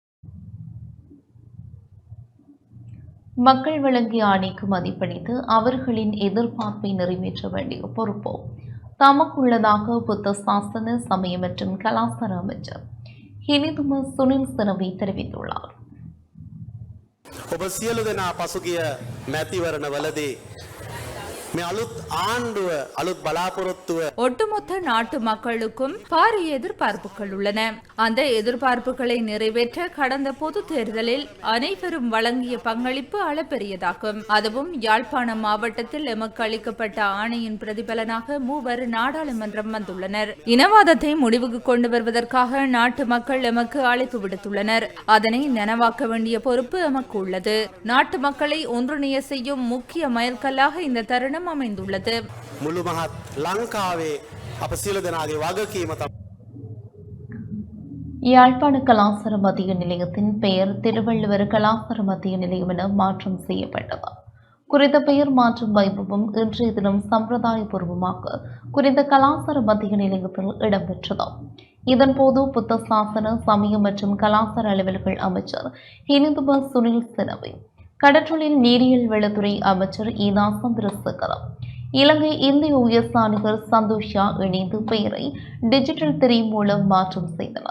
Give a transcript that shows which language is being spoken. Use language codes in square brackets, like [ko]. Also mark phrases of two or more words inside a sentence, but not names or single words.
[ta] மக்கள் வழங்கிய ஆணைக்கு மதிப்பளித்து அவர்களின் எதிர்பார்ப்பை நிறைவேற்ற வேண்டிய பொறுப்போ தமக்குள்ளதாக புத்த சாசன சமய மற்றும் கலாச்சார அமைச்சர் ஹினிதும சுனில் சினவி தெரிவித்துள்ளார். [si] ඔබ සියලු දෙනා පසුගිය මැතිවරණවලදී මේ අලුත් ආණ්ඩුව අලුත් බලාපොරොත්තුව [ta] ஒட்டுமொத்த நாட்டு மக்களுக்கும் பாரிய எதிர்பார்ப்புகள் உள்ளன. அந்த எதிர்பார்ப்புகளை நிறைவேற்ற கடந்த பொது தேர்தலில் அனைவரும் வழங்கிய பங்களிப்பு அளப்பெரியதாகும். அதுவும் யாழ்ப்பாணம் மாவட்டத்தில் எமக்கு அளிக்கப்பட்ட ஆணையின் பிரதிபலனாக 3 நாடாளுமன்றம் வந்துள்ளனர். இனவாதத்தை முடிவுக்கு கொண்டு வருவதற்காக நாட்டு மக்கள் எமக்கு அழைப்பு விடுத்துள்ளனர். அதனை நனவாக்க வேண்டிய பொறுப்பு எமக்கு உள்ளது. நாட்டு மக்களை ஒன்றிணைய செய்யும் முக்கிய மைல்கல்லாக இந்த தருணம் அமைந்துள்ளது. [si] මුළු මහත් ලංකාවේ අප සියලු දෙනාගේ වගකීම තමයි. [ta] யாழ்ப்பாண கலாசார மத்திய நிலையத்தின் பெயர் திருவள்ளுவர் கலாசார மத்திய நிலையம் என மாற்றம் செய்யப்பட்டது. குறித்த பெயர் மாற்றும் வைபவம் இன்றைய தினம் சம்பிரதாயபூர்வமாக குறித்த கலாசார மத்திய நிலையத்தில் இடம்பெற்றது. இதன்போது புத்த சாசன சமய மற்றும் கலாசார அலுவல்கள் அமைச்சர் ஹினிதும சுனில் சினவி, கடற்றொழில் நீரியல் வளத்துறை அமைச்சர் ஈனா சந்திரசேகரம், இலங்கை இந்திய உயர்ஸ்தானிகர் சந்தோஷா இணைந்து பெயரை டிஜிட்டல் திரை மூலம் மாற்றம் செய்தனர்.